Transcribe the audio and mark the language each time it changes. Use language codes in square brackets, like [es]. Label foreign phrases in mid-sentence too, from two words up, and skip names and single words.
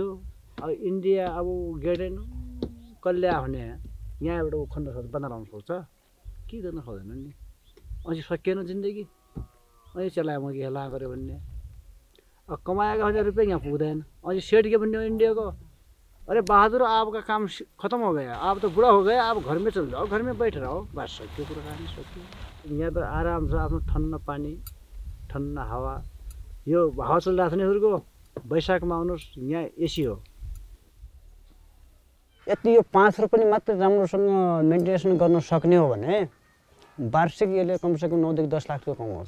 [ne] अब इन्डिया अब गेडेन कल्ल्या हुने यहाँबाट खन्न सक्छ, बन्द लाउनु सक्छ कि गर्न सक्दैन नि। अझै सकिएन जिन्दगी, अझै चलायो म हेला गऱ्यो भन्ने। अब कमाएका 1000 रुपियाँ यहाँ पुग्दैन। अझै सेठ के भन्ने हो इन्डिया को, [hi] अरे बहादुर आपका काम खत्म हो गया, आप तो बुढ़ा हो गया, आप घर में चल जाओ, घर में बैठ रहो, [ne] बस सक्यो कुरा कहानी सक्यो। यहाँ त आराम छ, आफ्नो ठन्ना पानी ठन्ना हावा। यो हावा चलिरहेको छ नि हजुरको, वैशाखमा आउनुहोस्, यहाँ एसी हो। यति यो 5 रुपियाँ मात्र राम्रोसँग मेन्टेनेसन गर्न सक्ने हो भने वार्षिक यसले कमसेकम 9 देखि 10 लाख रुपियाँ कमाउँछ।